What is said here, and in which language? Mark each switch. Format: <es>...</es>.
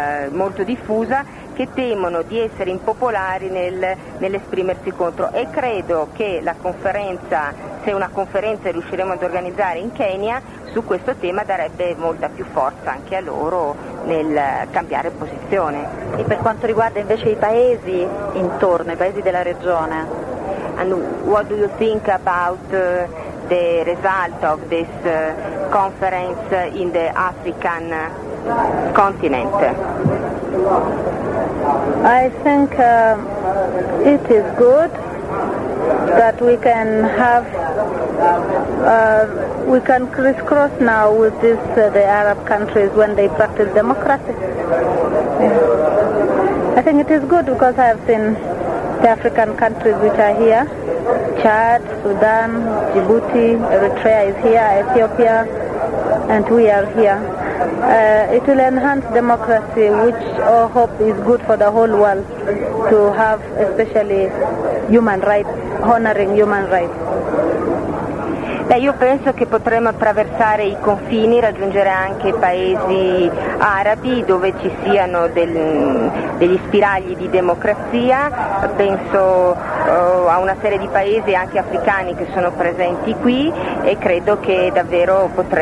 <it>molto diffusa, che temono di essere impopolari nell'esprimersi contro, e credo che la conferenza, se una conferenza riusciremo ad organizzare in Kenya su questo tema, darebbe molta più forza anche a loro nel cambiare posizione. E per quanto riguarda invece i paesi intorno, i paesi della regione?</it> <en>And what do you think about the result of this conference in the African continent? I think it is good that we can have, we can crisscross now with this, the Arab countries when they practice democracy. Yeah. I think it is good because I have seen the African countries which are here, Chad, Sudan, Djibouti, Eritrea is here, Ethiopia, and we are here. It will enhance democracy, which I hope is good for the whole world to have, especially human rights, honoring human rights.</en> <it>Beh, io penso che potremmo attraversare i confini, raggiungere anche paesi arabi dove ci siano degli spiragli di democrazia. Penso a una serie di paesi anche africani che sono presenti qui, e credo che davvero potremmo</it>